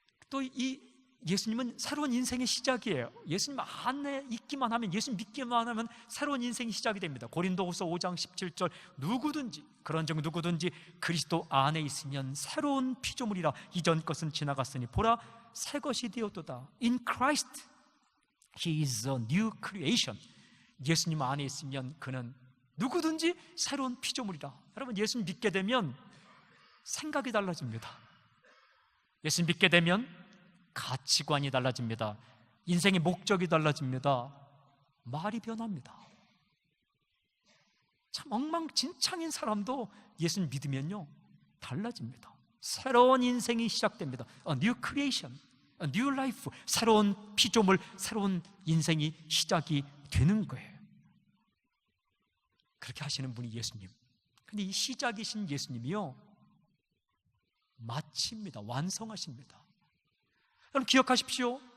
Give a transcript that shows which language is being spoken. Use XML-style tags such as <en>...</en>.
<ko>또 이 예수님은 새로운 인생의 시작이에요. 예수님 안에 있기만 하면, 예수님 믿기만 하면 새로운 인생이 시작이 됩니다. 고린도후서 5장 17절, 누구든지, 그런즉 누구든지 그리스도 안에 있으면 새로운 피조물이라, 이전 것은 지나갔으니 보라 새 것이 되었도다.</ko> <en>In Christ He is a new creation.</en> <ko>예수님 안에 있으면 그는 누구든지 새로운 피조물이다. 여러분, 예수님 믿게 되면 생각이 달라집니다. 예수님 믿게 되면 가치관이 달라집니다. 인생의 목적이 달라집니다. 말이 변합니다. 참 엉망진창인 사람도 예수님 믿으면요 달라집니다. 새로운 인생이 시작됩니다.</ko> <en>A new creation, a new life.</en> <ko>새로운 피조물, 새로운 인생이 시작이 되는 거예요. 그렇게 하시는 분이 예수님. 근데 이 시작이신 예수님이요 마칩니다. 완성하십니다. 여러분 기억하십시오.</ko>